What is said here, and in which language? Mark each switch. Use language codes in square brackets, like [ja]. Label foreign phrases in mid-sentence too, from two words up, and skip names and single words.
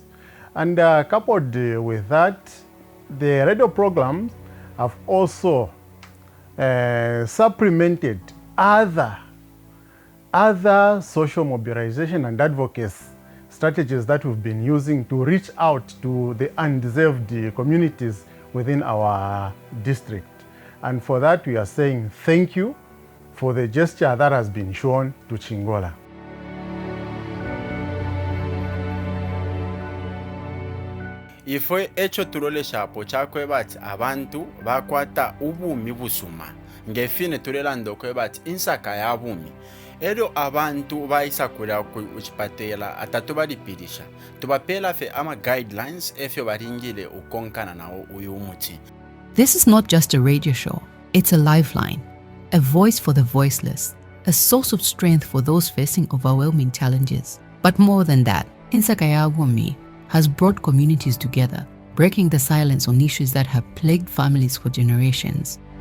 [en] And coupled with that, the radio programs have also supplemented other social mobilization and advocacy strategies that we've been using to reach out to the undeserved communities within our district. And for that, we are saying thank you for the gesture that has been shown to Chingola. [bem] Ifwe echo tuloleshapo chakwe bati abantu bakwata ubumi busuma ngefine tulelanda okwe bati insaka ya bumi ero abantu baisakura ku uchipatela atatu balipirisha tubapela fe ama guidelines efyo baringile ukonkana nao uyu umuti. [en] This is not just a radio show, it's a lifeline, a voice for the voiceless, a source of strength for those facing overwhelming challenges. But more than that, Insaka ya Bumi has brought communities together, breaking the silence on issues that have plagued families for generations.